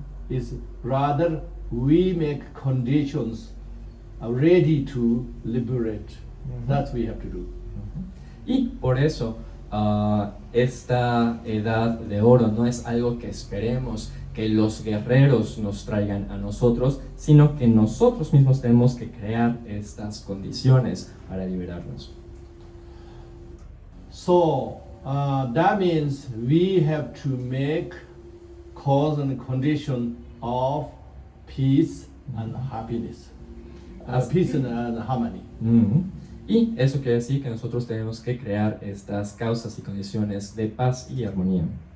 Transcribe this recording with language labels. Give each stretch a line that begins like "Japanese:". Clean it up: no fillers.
English: Is rather we make conditions ready to liberate. That we have to do.
Spanish: Y por eso esta edad de oro no es algo que esperemos que los guerreros nos traigan a nosotros, sino que nosotros mismos tenemos que crear estas condiciones para liberarnos.
English: So that means we have to make cause and condition of peace and happiness, peace and harmony.
Spanish: Y eso quiere decir que nosotros tenemos que crear estas causas y condiciones de paz y armonía.